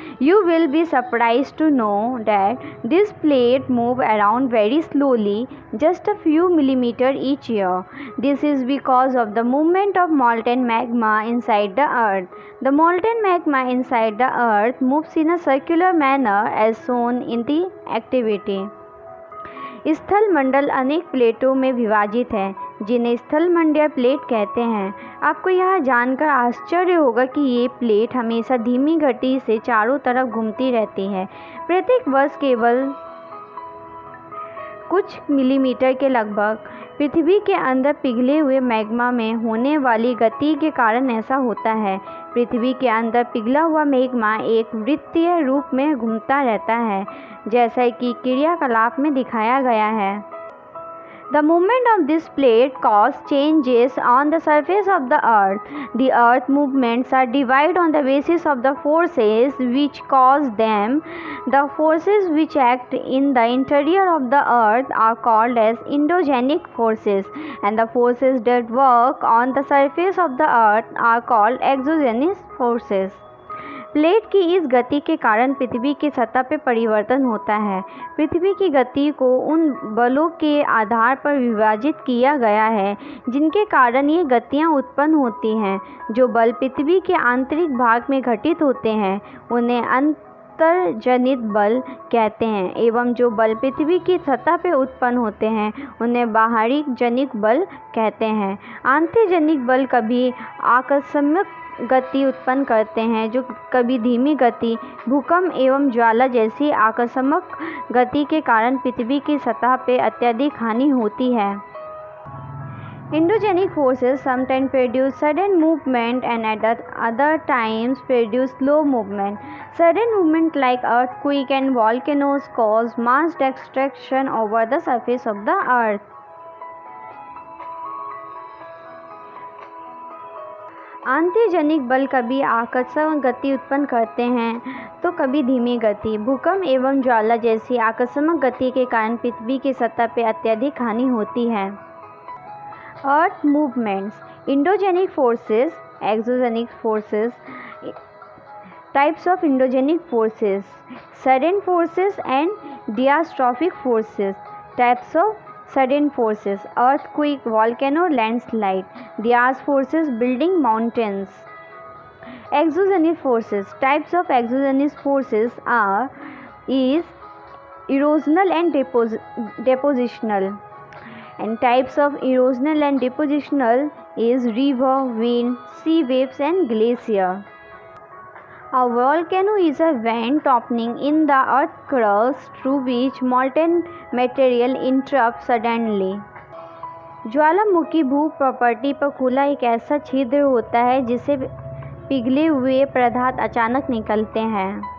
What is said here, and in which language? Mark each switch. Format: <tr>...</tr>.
<en>You will be surprised to know that these plates move around very slowly, just a few millimeters each year. This is because of the movement of molten magma inside the earth. The molten magma inside the earth moves in a circular manner as shown in the activity.</en> <hi>स्थल मंडल अनेक प्लेटों में विभाजित है जिन्हें स्थलमंडलीय plate कहते हैं। आपको यह जानकर आश्चर्य होगा कि ये प्लेट हमेशा धीमी गति से चारों तरफ घूमती रहती है। प्रत्येक वर्ष केवल कुछ मिलीमीटर के लगभग। पृथ्वी के अंदर पिघले हुए मैग्मा में होने वाली गति के कारण ऐसा होता है। पृथ्वी के अंदर पिघला हुआ मैग्मा एक वृत्तीय रूप में घूमता रहता है, जैसा कि क्रियाकलाप में दिखाया गया है।</hi> <en>The movement of this plate causes changes on the surface of the earth. The earth movements are divided on the basis of the forces which cause them. The forces which act in the interior of the earth are called as endogenic forces, and the forces that work on the surface of the earth are called exogenous forces.</en> <hi>Plate की इस गति के कारण पृथ्वी की सतह पर परिवर्तन होता है। पृथ्वी की गति को उन बलों के आधार पर विभाजित किया गया है जिनके कारण ये गतियाँ उत्पन्न होती हैं। जो बल पृथ्वी के आंतरिक भाग में घटित होते हैं उन्हें अंतर्जनित बल कहते हैं, एवं जो बल पृथ्वी की सतह पर उत्पन्न होते हैं उन्हें बाहरी जनिक बल कहते हैं। आंतर्जनिक बल कभी आकस्मिक गति उत्पन्न करते हैं, जो कभी धीमी गति, भूकंप एवं ज्वाला जैसी आकस्मिक गति के कारण पृथ्वी की सतह पर अत्यधिक हानि होती है।</hi> <en>Endogenic forces sometimes produce sudden movement and at other times produce slow movement. Sudden movement like earthquake and volcanoes cause mass destruction over the surface of the earth.</en> <hi>आंतर्जनिक बल कभी आकस्मिक गति उत्पन्न करते हैं तो कभी धीमी गति, भूकंप एवं ज्वाला जैसी आकस्मिक गति के कारण पृथ्वी की सतह पर अत्यधिक हानि होती है।</hi> <en>Earth movements, endogenic forces, exogenic forces, types of endogenic forces, sudden forces and diastrophic forces, types of sudden forces, earthquake, volcano, landslide. These forces building mountains. Exogenous forces. Types of exogenous forces is erosional and depositional. And types of erosional and depositional is river, wind, sea waves, and glacier. A volcano is a vent opening in the earth crust through which molten material erupts suddenly.</en> <hi>ज्वालामुखी भूप्रपट्टी पर खुला एक ऐसा छिद्र होता है जिससे पिघले हुए पदार्थ अचानक निकलते हैं।</hi>